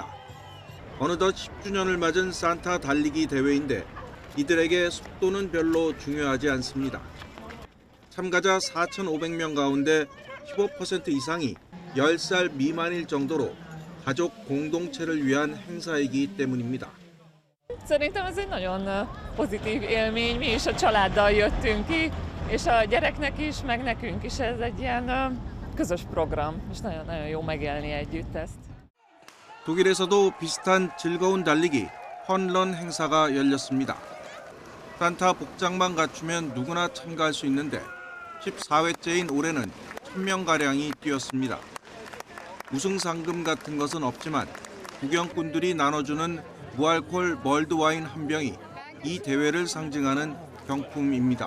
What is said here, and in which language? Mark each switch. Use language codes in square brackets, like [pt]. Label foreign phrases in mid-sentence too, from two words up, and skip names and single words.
[ko] 어느덧 10주년을 맞은 산타 달리기 대회인데 이들에게 속도는 별로 중요하지 않습니다. 참가자 4,500명 가운데 15% 이상이 10살 miman일 정도로 가족 공동체를 위한 행사이기 때문입니다. [hu] Szerintem ez egy nagyon pozitív élmény, mi is a családdal jöttünk ki, és a gyereknek is, meg nekünk is ez egy ilyen közös program, és nagyon jó megélni együtt ezt. [ko] 독일에서도 비슷한 즐거운 달리기, 펀런 행사가 열렸습니다. 산타 복장만 갖추면 누구나 참가할 수 있는데 14회째인 올해는 1,000명가량이 뛰었습니다. 우승 상금 같은 것은 없지만 구경꾼들이 나눠주는 무알콜 멀드와인 한 병이 이 대회를 상징하는 경품입니다.